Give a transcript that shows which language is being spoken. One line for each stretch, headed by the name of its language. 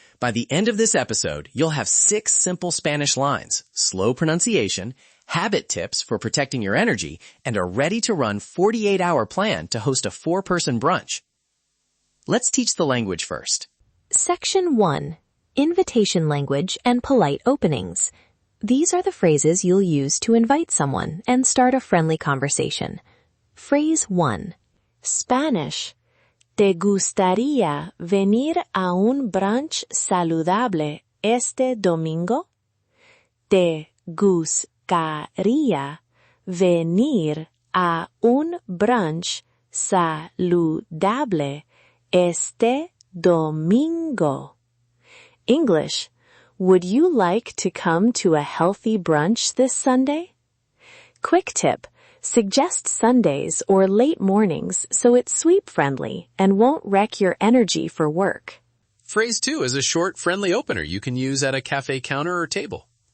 English: By the end of this episode, you'll have 6 simple Spanish lines, slow pronunciation, habit tips for protecting your energy, and a ready-to-run 48-hour plan to host a 4-person brunch. Let's teach the language first. Section 1. Invitation language and polite openings. These are the phrases you'll use to invite someone and start a friendly conversation. Phrase 1. Spanish.
Spanish: ¿Te gustaría venir a un brunch saludable este domingo? ¿Te gustaría venir a un brunch saludable este domingo?
English: English. Would you like to come to a healthy brunch this Sunday? Quick tip. Suggest Sundays or late mornings so it's sweep-friendly and won't wreck your energy for work. Phrase 2 is a short, friendly opener you can use at a cafe counter or table.